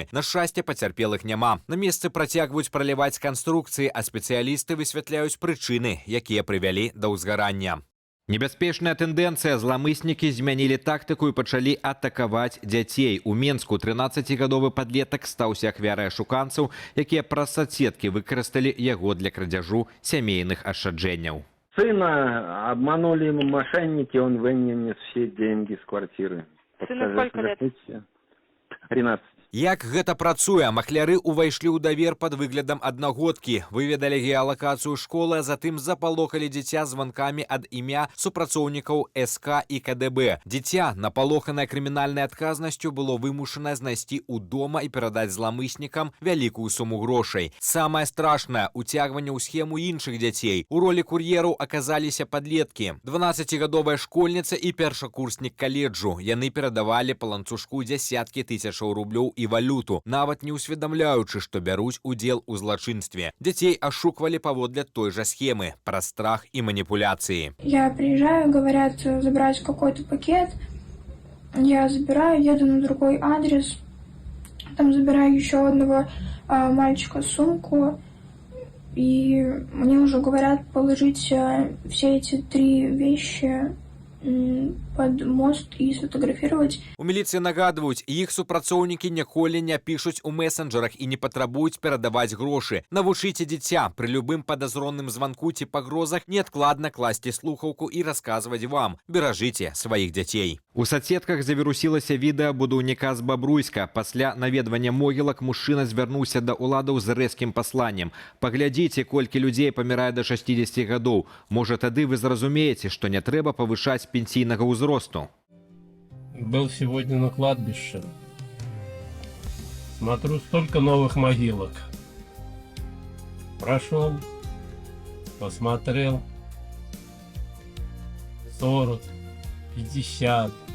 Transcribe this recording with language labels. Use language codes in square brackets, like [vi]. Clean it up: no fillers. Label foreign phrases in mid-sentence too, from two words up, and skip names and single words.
[be] На шчасце, пацярпелых няма. На месцы працягваюць праліваць канструкцыі, а спецыялісты высвятляюць прычыны, якія прывялі да ўзгарання. Небяспечная тэндэнцыя. Зламыснікі змянілі тактыку і пачалі атакаваць дзяцей. У Менску 13-гадовы падлетак стаўся ахвярай ашуканцаў, якія праз соцсеткі выкарысталі яго для крадзяжу сямейных ашчаджэнняў. [ru] Сына обманули мошенники, он вынес все деньги с квартиры. Сыну сколько лет? 13. [be] Як гэта працуе? Махляры ўвайшлі ў давер пад выглядам аднагодкі, выведалі геалакацыю школы, а затым запалохалі дзіця званкамі ад імя супрацоўнікаў СК і КДБ. Дзіця, напалоханае крымінальнай адказнасцю, было вымушанае знайсці ў дома і перадаць зламыснікам вялікую суму грошай. Самае страшнае – уцягванне ў схему іншых дзяцей. У ролі кур'ераў аказаліся падлеткі. 12-гадовая школьніца і першакурснік каледжу. Яны перадавалі па ланцужку дзясяткі тысячаў рублёў і валюту, нават не усведамляючы, што бяруць удзел у злачынстве. Дзяцей ашуквалі паводле той жа схемы, праз страх і маніпуляцыі. [ru] Я приезжаю, говорят, забрать какой-то пакет. Я забираю, еду на другой адрес. Там забираю еще одного мальчика сумку. И мне уже говорят положить все эти 3 вещи под мост і сфотаграфировать. [be] У міліцыі нагадваюць, іх супрацоўнікі ніколі не пішуць у месенджерах і не патрабуюць перадаваць грошы. Навучыце дзіця пры любым падазронным званку ці пагрозах неадкладна класці слухаўку і расказваць вам. Беражыце сваіх дзяцей. У соцсетках завірусілася відэа будаўніка з Бабруйска. Пасля наведвання могілак мужчына звярнуўся да ўладаў з рэзкім пасланнем. Паглядзіце, колькі людзей памірае да 60 гадоў. Можа, тады вы зразумееце, што не трэба павышаць пенсійнага ўзросту. [ru] Был сегодня на кладбище. Смотрю, столько новых могилок. Прошел, посмотрел. 40, 50.